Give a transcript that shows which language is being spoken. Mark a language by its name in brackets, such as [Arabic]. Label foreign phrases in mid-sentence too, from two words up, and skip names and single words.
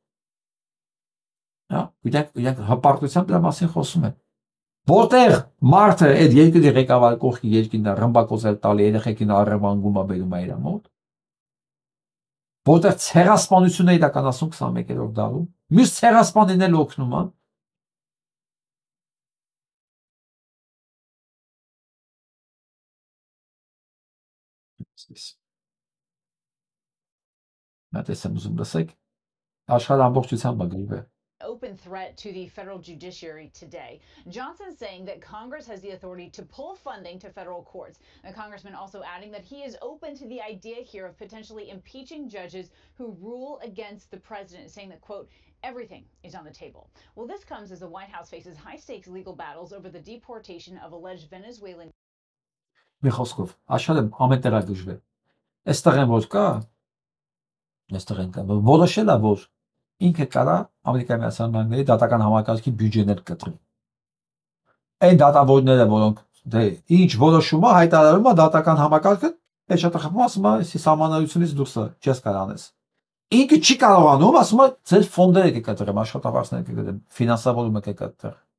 [Armenian] Հա, իրանք հպարտությամբ դրա մասին խոսում են։ Որտեղ մարդը այդ երկրի ղեկավար կողքի երկինն է ռմբակոծել տալի, երեխեքին առևանգում է բերում է իր մոտ։ Որտեղ ցեղասպանությունը իրականացում 21-րդ դարում, մյուս ցեղասպանին էլ օգնում է։ [English] Open threat to the federal judiciary today. Johnson saying that Congress has the authority to pull funding to federal courts. The congressman also adding that he is open to the idea here of potentially impeaching judges who rule against the president, saying that, quote, everything is on the table. Well, this comes as the White House faces high-stakes legal battles over the deportation of alleged Venezuelan. [Armenian] Միխոսկով, աշխարհը ամենտեղ է դժվար։ Այստեղ են որ կա, այստեղ են կա, որոշել է որ ինքը կարա Ամերիկայի Միացյալ Նահանգների դատական համակարգի բյուջեներ կտրի։ Այն դատավորները, որոնք դե ինչ որոշում է հայտարարում է դատական համակարգը, այդ շատ խփում ասում է, «Սի սահմանադրությունից դուրս է, չես կարող անես»։ Ինքը չի կարողանում, ասում է, ձեր ֆոնդերը կկտրեմ, աշխատավարձները կկտրեմ, ֆինանսավորումը կկտրեմ։